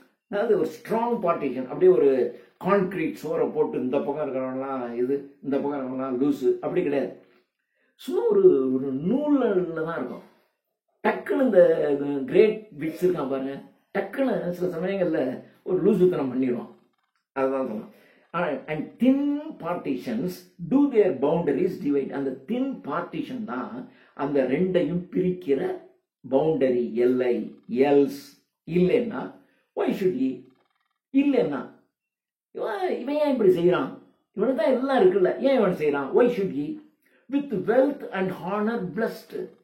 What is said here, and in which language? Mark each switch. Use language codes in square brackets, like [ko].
[ta] அதாவது ஒரு strong partition, அப்படியே ஒரு கான்கிரீட் சோரை போட்டு இந்த பக்கம் இருக்கிறவங்கலாம் இது, இந்த பக்கம் இருக்கிறவங்கலாம் லூசு, அப்படி கிடையாது. சும்மா ஒரு நூல்ல தான் இருக்கும். டக்குன்னு இந்த கிரேட் விட்ஸ் இருக்கான் பாருங்க, டக்குன்னு சில சமயங்கள்ல ஒரு லூசுத்தனம் பண்ணிடுவான். அதுதான் சொல்லலாம். [en] And thin partitions do their boundaries divide. [ta] அந்த [en] thin partition [ta] தான் அந்த ரெண்டையும் பிரிக்கிற பவுண்டரி, எல்லை. எல்ஸ் இல்லைன்னா [en] why should he, [ta] இல்லைன்னா இவன் ஏன் இப்படி செய்யறான், இவனுக்கு தான் எல்லாம் இருக்குல்ல, ஏன் இவன் செய்யறான், [en] why should he, with wealth and honor blessed.